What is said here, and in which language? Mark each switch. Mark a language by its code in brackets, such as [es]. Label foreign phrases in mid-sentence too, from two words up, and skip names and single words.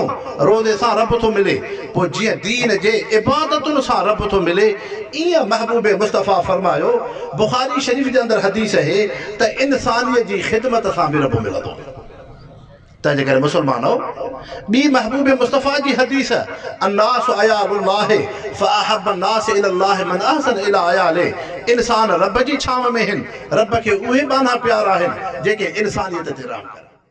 [sd] रोज़े सां रब थो मिले। पोइ जीअं दीन जे इबादतुनि सां रब थो मिले, ईअं महबूब मुस्तफ़ा फरमायो, बुखारी शरीफ़ जे अंदरि हदीस आहे त इंसानियत जी ख़िदमत सां बि रब मिलंदो। तंहिंजे करे मुसलमानो, ॿी महबूब मुस्तफ़ा जी हदीस, [ar] الناس عيال الله فأحب الناس إلى الله من أحسن إلى عياله, [sd] इंसान रब जी छांव में आहिनि, रब खे उहे बाना प्यारा आहिनि जेके इंसानियत ते रहम कनि।